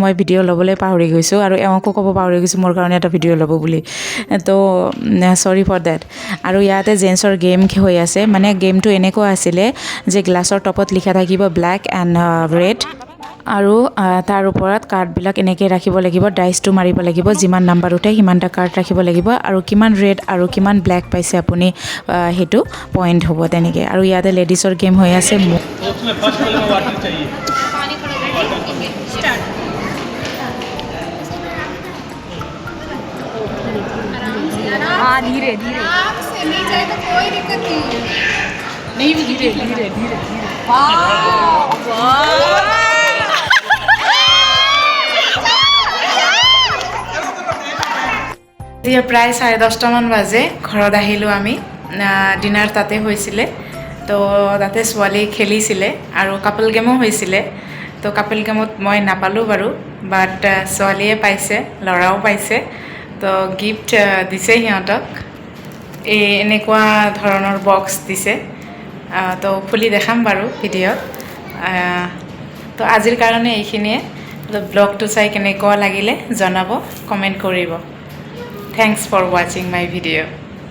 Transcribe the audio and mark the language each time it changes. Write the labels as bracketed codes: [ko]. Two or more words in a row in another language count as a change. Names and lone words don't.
[as] মই ভিডিঅ' ল'বলৈ পাহৰি গৈছোঁ আৰু এওঁকো ক'ব পাহৰি গৈছোঁ মোৰ কাৰণে এটা ভিডিঅ' ল'ব বুলি তো [en] sorry for that [as] আৰু ইয়াতে জেন্টছৰ গেম হৈ আছে মানে গেমটো এনেকুৱা আছিলে যে গ্লাছৰ টপত লিখা থাকিব [en] black and red [as] আৰু তাৰ ওপৰত কাৰ্ডবিলাক এনেকৈ ৰাখিব লাগিব ডাইচটো মাৰিব লাগিব যিমান নাম্বাৰ উঠে সিমানটা কাৰ্ড ৰাখিব লাগিব আৰু কিমান ৰেড আৰু কিমান ব্লেক পাইছে আপুনি সেইটো পইণ্ট হ'ব তেনেকৈ আৰু ইয়াতে লেডিছৰ গেম হৈ আছে [hi] पानी पड़ रहा है ठीक है स्टार्ट आराम से नहीं जाए तो कोई दिक्कत नहीं धीरे [as] এতিয়া প্ৰায় 10:30মান বাজে ঘৰত আহিলোঁ আমি ডিনাৰ তাতে হৈছিলে তো তাতে ছোৱালী খেলিছিলে আৰু [en] couple game [as] হৈছিলে তো [en] couple game [as] মই নাপালোঁ বাৰু বাট ছোৱালীয়ে পাইছে ল'ৰাও পাইছে তো গিফ্ট দিছে সিহঁতক এনেকুৱা ধৰণৰ বক্স দিছে তো খুলি দেখাম বাৰু ভিডিঅ'ত তো আজিৰ কাৰণে এইখিনিয়ে তো ব্লগটো চাই কেনেকুৱা লাগিলে জনাব কমেণ্ট কৰিব [en] Thanks for watching my video.